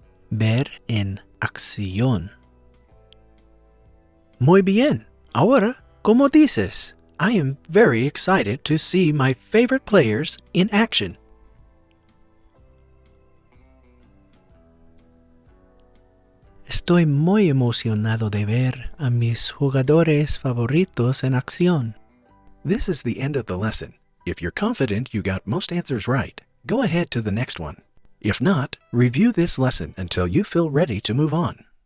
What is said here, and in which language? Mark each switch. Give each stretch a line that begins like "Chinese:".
Spanish: Ver en acción. Muy bien. Ahora, ¿cómo dices?
English: I am very excited to see my favorite players in action.
Spanish: Estoy muy emocionado de ver a mis jugadores favoritos en acción.
English: This is the end of the lesson. If you're confident you got most answers right, go ahead to the next one. If not, review this lesson until you feel ready to move on.